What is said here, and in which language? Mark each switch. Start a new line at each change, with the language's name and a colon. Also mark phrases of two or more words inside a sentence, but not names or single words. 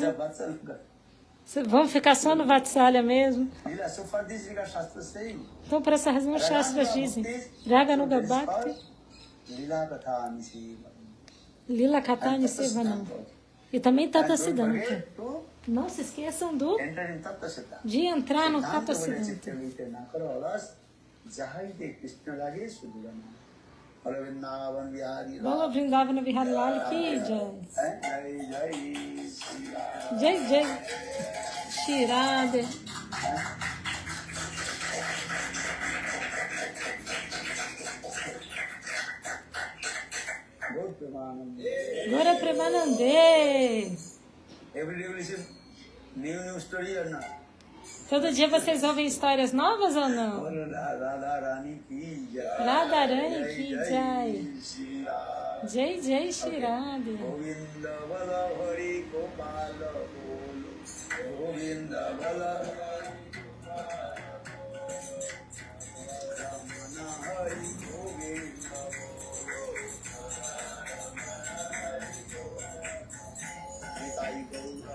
Portuguese: Vamos ficar só no Vatsalya mesmo. Então, por essa razão, os Shastras dizem
Sanskrit: रागानुगा भक्ति लीला कथा निषेवणम्.
Portuguese: E também Tata Siddhanta. Não se esqueçam de entrar no Tata Siddhanta.
Hindi: बोलो वृंदावन बिहारी लाल की जय. जय जय श्री राधे.
Bangla: গৌর প্রেমানন্দে.
Portuguese: Todo dia vocês ouvem histórias novas ou não?
Hindi: राधारानी की जय. जय जय श्री राधे. गोविंदा बला हरि गोपाला बोलो. गोविंदा बला रमणा हरि गोविंदा बोलो.